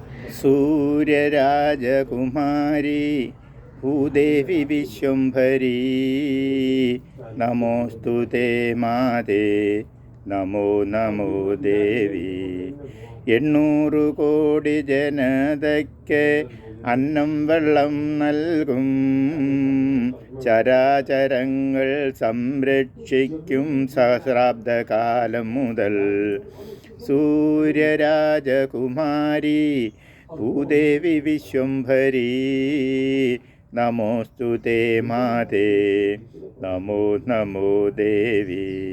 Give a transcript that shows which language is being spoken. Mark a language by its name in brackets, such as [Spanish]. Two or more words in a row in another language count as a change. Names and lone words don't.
[Sanskrit] सूर्यराजकुमारी भूदेवी विश्वम्भरी नमोऽस्तु ते माते नमो नमो देवि. [Malayalam] 800 കോടി ജനതയ്ക്ക് അന്നം വെള്ളം നൽകും ചരാചരങ്ങൾ സംരക്ഷിക്കും സഹസ്രാബ്ദകാലം മുതൽ [Sanskrit] सूर्यराजकुमारी भूदेवी विश्वम्भरी नमोऽस्तु ते माते नमो नमो देवि.